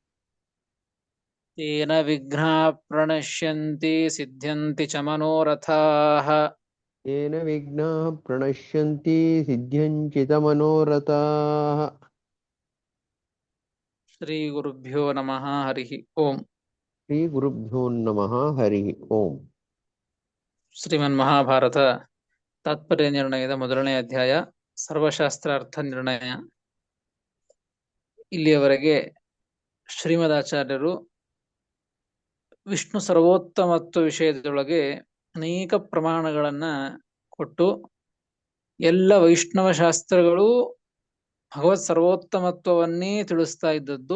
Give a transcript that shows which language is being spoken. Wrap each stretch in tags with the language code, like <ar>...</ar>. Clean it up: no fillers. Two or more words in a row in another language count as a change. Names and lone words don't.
<sa>तेन विघ्नाः प्रणश्यन्ति सिद्ध्यन्ति च मनोरथाः। येन विघ्नाः प्रणश्यन्ति सिद्ध्यञ्चितमनोरथाः। श्रीगुरुभ्यो नमः हरिः ओम्। श्रीगुरुभ्यो नमः हरिः ओम्।</sa> <kn>ಶ್ರೀಮನ್ಮಹಾಭಾರತ ತಾತ್ಪರ್ಯ ನಿರ್ಣಯದ ಮೊದಲನೇ ಅಧ್ಯಾಯ ಸರ್ವಶಾಸ್ತ್ರಾರ್ಥ ನಿರ್ಣಯ. ಇಲ್ಲಿಯವರೆಗೆ ಶ್ರೀಮದಾಚಾರ್ಯರು ವಿಷ್ಣು ಸರ್ವೋತ್ತಮತ್ವ ವಿಷಯದೊಳಗೆ ಅನೇಕ ಪ್ರಮಾಣಗಳನ್ನ ಕೊಟ್ಟು ಎಲ್ಲ ವೈಷ್ಣವ ಶಾಸ್ತ್ರಗಳು ಭಗವತ್ ಸರ್ವೋತ್ತಮತ್ವವನ್ನೇ ತಿಳಿಸ್ತಾ ಇದ್ದದ್ದು.</kn>